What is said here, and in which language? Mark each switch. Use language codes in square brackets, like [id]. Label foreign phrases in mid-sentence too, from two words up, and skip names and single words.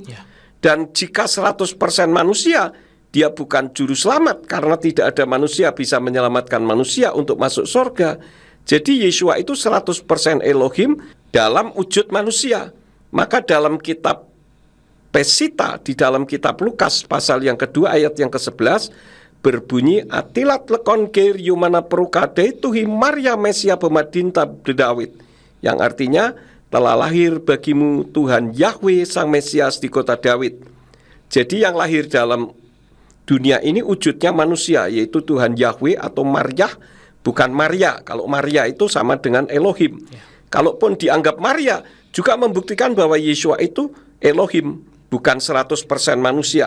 [id] Dan jika 100% manusia, dia bukan juru selamat, karena tidak ada manusia bisa menyelamatkan manusia untuk masuk surga. Jadi Yeshua itu 100% Elohim dalam wujud manusia. Maka dalam kitab Pesita, di dalam kitab Lukas pasal yang kedua ayat yang ke-11 berbunyi [syc] ܐܬܝܠܕ ܠܟܘܢ ܓܝܪ ܝܘܡܢܐ ܦܪܘܩܐ ܕܐܝܬܘܗܝ ܡܪܝܐ ܡܫܝܚܐ ܒܡܕܝܢܬܗ ܕܕܘܝܕ, [id] yang artinya telah lahir bagimu Tuhan Yahweh Sang Mesias di kota Daud. Jadi yang lahir dalam dunia ini wujudnya manusia, yaitu Tuhan Yahweh atau Maria, bukan Maria. Kalau Maria itu sama dengan Elohim. Kalaupun dianggap Maria, juga membuktikan bahwa Yeshua itu Elohim, bukan 100% manusia.